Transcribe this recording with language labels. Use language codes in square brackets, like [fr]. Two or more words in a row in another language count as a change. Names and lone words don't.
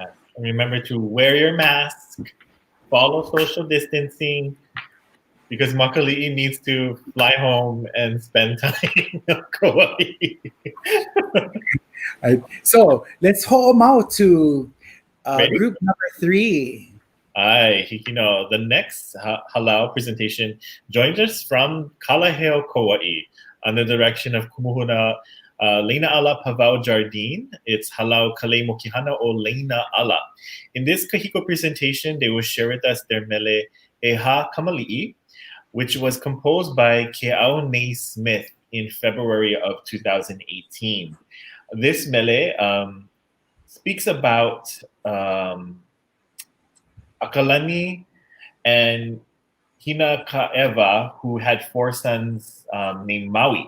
[en] And remember to wear your mask, follow social distancing, because Makali'i needs to fly home and spend time in Kauaʻi. So let's ho'omau to Ready? group number 3. Aye, Hikino. The next halau presentation joins us from Kalaheo, Kauaʻi, under the direction of Kumuhuna Leina Ala Pavao Jardine. It's halau Kale Mokihana o Leina Ala. In this kahiko presentation, they will share with us their mele Eha Kamali'i, which was composed by Ke'au Nei Smith in February of 2018. This mele speaks about Akalani and Hina Ka'ewa, who had 4 sons named Maui.